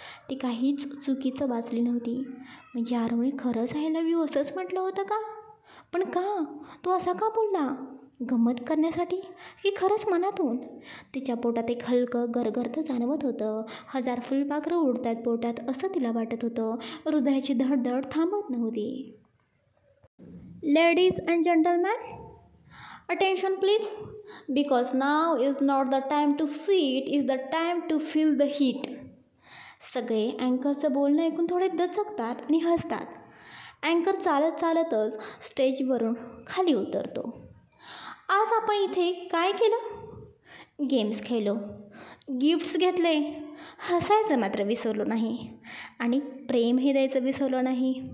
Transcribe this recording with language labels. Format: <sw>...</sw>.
<mr>ती काहीच चुकीचं वाचली नव्हती. म्हणजे आरवने खरंच</mr> <en>I love you</en> <mr>असंच म्हटलं होतं का? पण का? तो असा का बोलला? गंमत करण्यासाठी की खरंच मनातून? तिच्या पोटात एक हलकं गरगरतं जाणवत होतं. 1000 फुलपाखरं उडतात पोटात असं तिला वाटत होतं. हृदयाची धडधड थांबत नव्हती.</mr> <en>Ladies and gentlemen, attention please, because now is not the time to see it, is the time to feel the heat.</en> <mr>सगळे अँकरचं बोलणं ऐकून थोडे दचकतात आणि हसतात. अँकर चालत चालतच स्टेजवरून खाली उतरतो. आज आपण इथे काय केलं? गेम्स खेळलो, गिफ्ट्स घेतले, हसायचं मात्र विसरलो नाही आणि प्रेम हे द्यायचं विसरलो नाही.</mr>